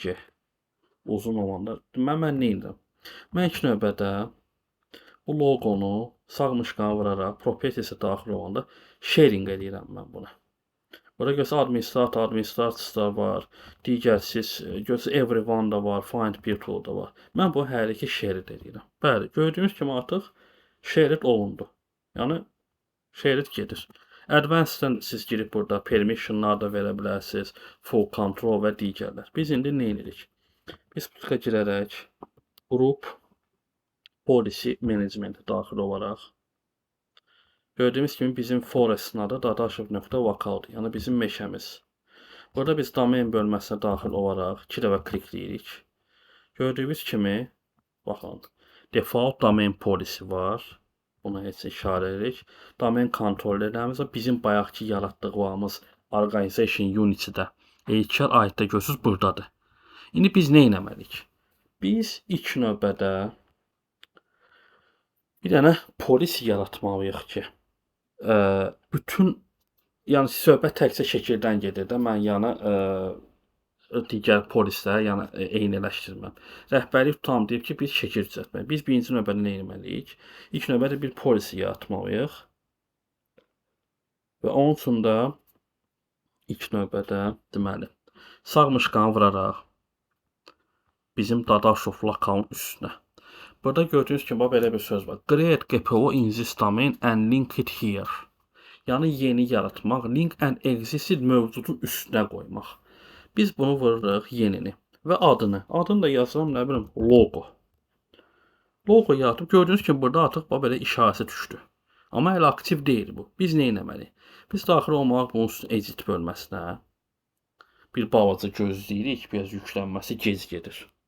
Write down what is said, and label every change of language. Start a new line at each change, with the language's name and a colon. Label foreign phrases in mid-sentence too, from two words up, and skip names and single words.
Azerbaijani: Uzun olanda. Deməli, mən nə edirəm? Mən ilk növbədə bu loqonu sağ mışqağa vuraraq properties'e daxil olanda sharing edirəm mən bunu. Burada görsə administrator var, digərsiz görsə everyone da var,
English: find people
Azerbaijani: da var. Mən bu hər iki shared edirəm. Bəli, gördüyünüz kimi artıq shared olundu. Yəni shared gedir. Advanced-dən siz girib burada permissionlar da verə bilərsiniz,
English: full control
Azerbaijani: və digərlər. Biz indi nə edirik? Biz butka girərək
English: group policy management
Azerbaijani: daxil olaraq gördüyümüz kimi bizim forest'ın adı dadaşov.vokaldır. Yəni bizim meşəmiz. Burada biz domain bölməsinə daxil olaraq 2 dəfə klikləyirik. Gördüyünüz kimi baxın,
English: default domain policy
Azerbaijani: var. Buna heç işarə edirik. Domain kontrollerlərimiz var. Bizim bayaqki yaratdığımız
English: organization unity-də
Azerbaijani: HL aiddə görürsüz buradadır. İndi biz nə etməliyik? Biz ilk növbədə bir dənə polis yaratmalıyıq ki, bütün, yəni söhbət təkcə şəkildən gedir də, mən yəni digər polisləri yəni eyniləşdirməm. Rəhbərlik tutam deyib ki, biz şəkil düzəltməliyik. Biz birinci növbədə nə etməliyik? İlk növbədə bir polisi yaratmalıyıq. Və onun üçün də ilk növbədə deməli sağ mışqanı vuraraq bizim Dadaşov lokalın üstünə. Burada gördüyünüz kimi belə bir söz var.
English: Create GPO in this domain and link it here.
Azerbaijani: Yəni yeni yaratmaq,
English: link and existing
Azerbaijani: mövcudun üstünə qoymaq. Biz bunu vururuq yenini və adını. Adını da yazıram, nə bilim, logo. Logo yaratıb gördüyünüz kimi burada artıq belə işarəsi düşdü. Amma hələ aktiv deyil bu. Biz nə etməliyik? Biz daxil olmaq bunun üstünə edit bölməsinə bir balaca gözləyirik, biraz yüklənməsi gec gedir.